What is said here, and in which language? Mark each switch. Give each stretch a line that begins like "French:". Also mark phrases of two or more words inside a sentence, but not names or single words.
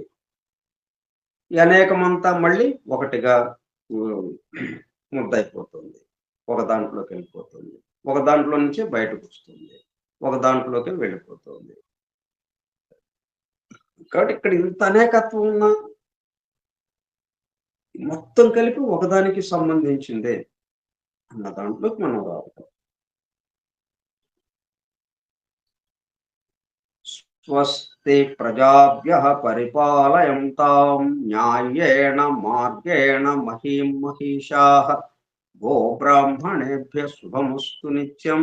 Telugu: ఈ అనేకమంతా మళ్ళీ ఒకటిగా ముద్దయిపోతుంది, ఒక దాంట్లోకి వెళ్ళిపోతుంది, ఒక దాంట్లో నుంచే బయటకు వస్తుంది, ఒక దాంట్లోకి వెళ్ళిపోతుంది. కాబట్టి ఇక్కడ ఇంత అనేకత్వం ఉన్నా మొత్తం కలిపి ఒకదానికి సంబంధించిందే అన్న దాంట్లోకి మనం రావటం.
Sanskrit: స్వస్తి ప్రజాభ్యః పరిపాలయంతాం న్యాయేణ మార్గేణ మహీం మహిషాః గో బ్రాహ్మణేభ్యః శుభమస్తు నిత్యం.